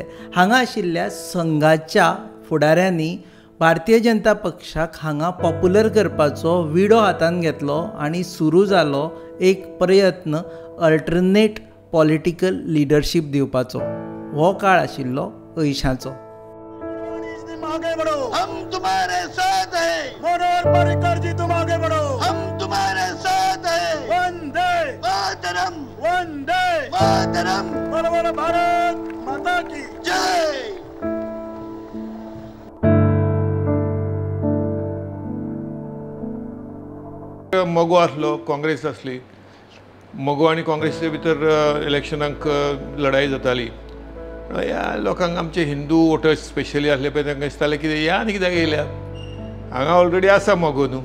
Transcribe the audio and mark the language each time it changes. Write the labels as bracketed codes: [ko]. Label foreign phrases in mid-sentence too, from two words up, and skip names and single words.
[kok] हांगा आशिल्ल्या संघाच्या फुडाऱ्यांनी भारतीय जनता पक्षाक हांगा पॉप्युलर करपाचो विडो हातान घेतलो आनी सुरू जालो एक प्रयत्न [en] alternate political leadership [kok] दिवपाचो. हो काळ आशिल्लो 80ांचो. [hi] आगे बढ़ो, हम तुम्हारे साथ हैं. मनोहर पर्रिकर जी, तुम आगे बढ़ो, हम तुम्हारे साथ हैं. वंदे मातरम, वंदे मातरम. बोलो बोलो भारत माता की जय. [kok] मगो आसलो, काँग्रेस आसली. मगो आनी काँग्रेसीचे भितर इलेक्शनाक लढाई जाताली. ह्या लोकांक आमचे [en] Hindu voters specially [kok] आसले पळय तांकां दिसतालें कितें ह्या आनी कित्याक येयल्या, हांगा ऑलरेडी आसा मगो न्हू.